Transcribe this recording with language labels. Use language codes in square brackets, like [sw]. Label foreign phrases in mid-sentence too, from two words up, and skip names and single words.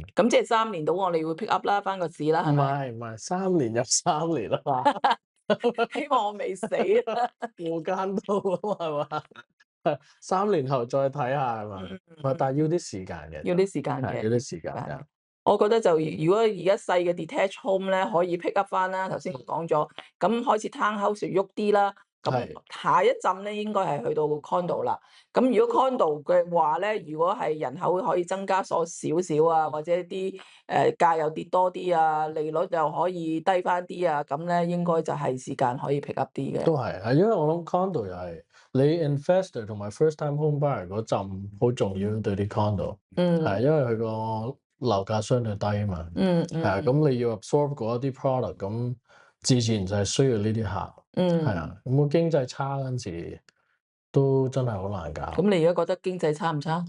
[yue] 咁即係3年到我哋會 [en] pick up [yue] 啦，翻個市啦，係咪？唔係3年入3年啊嘛。希望我未死啊！無間道啊嘛，係嘛？3年後再睇下係嘛？但係要啲時間嘅。要啲時間嘅。要啲時間嘅。我覺得就如果而家細嘅 [en] detached home [yue] 咧，可以 [en] pick up [yue] 翻啦。頭先我講咗，咁開始 townhouse 喐啲啦。咁下一陣咧，應該係去到 condo 啦。咁如果 condo 嘅話咧，如果係人口可以增加咗少少啊，或者啲價又跌多啲啊，利率又可以低翻啲啊，咁咧應該就係時間可以 [en] pick up [yue] 啲嘅。都係，因為我諗 condo 又係你 investor 同埋 [en] first time home buyer [yue] 嗰陣好重要對啲 condo。係因為佢個樓價相對低啊嘛。係咁你要 absorb 嗰一啲 product，咁自然就係需要呢啲客。係啊，咁個經濟差嗰陣時都真係好難搞。咁你而家覺得經濟差唔差？